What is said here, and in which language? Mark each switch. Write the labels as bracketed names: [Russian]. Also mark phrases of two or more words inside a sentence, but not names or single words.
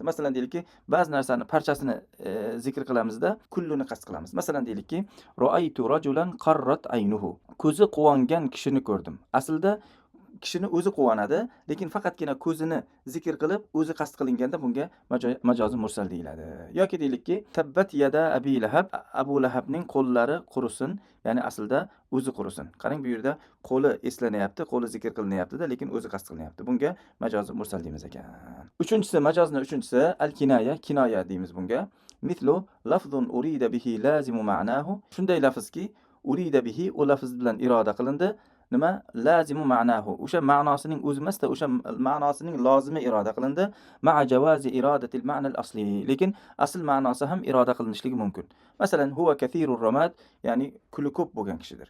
[Uzbek] Masalan deylikki, ba'zi narsani parchasini zikr qilamizda kulluni qasd qilamiz. Masalan deylikki, [Arabic] رأيت رجلا قرت عينه. [Uzbek] Ko'zi quvongan kishini ko'rdim. Aslida kishini o'zi quvonadi, lekin faqatgina ko'zini zikr qilib, o'zi qasd qilinganda bunga majozi mursal deyiladi. Yoki deylikki, [Arabic] تبت يدا أبي لهب, [Uzbek] Abu Lahabning qo'llari qurisin, ya'ni aslida o'zi qurisin. Qarang, bu yerda qo'li eslanyapti, qo'li zikr qilinyapti-da, lekin o'zi qasd qilinyapti. Bunga majozi mursal deymiz ekan. Uchinchisi al-kinoya, kinoya deymiz bunga. [Arabic] مثل لفظ أريد به لازم معناه. [Uzbek] Shunday lafzki, [Arabic] أريد به, [Uzbek] o lafz bilan iroda qilindi. [Arabic] Nima? لازم معناه. [Uzbek] O'sha ma'nosining o'zi emasda, o'sha ma'nosining lozimi iroda qilindi. [Arabic] مع جواز إرادة المعنى الأصلي. [Uzbek] Lekin asl ma'nosi ham iroda qilinishligi mumkin. Masalan, [Arabic] هو كثير الرماد, [Uzbek] ya'ni kuli ko'p bo'lgan kishidir.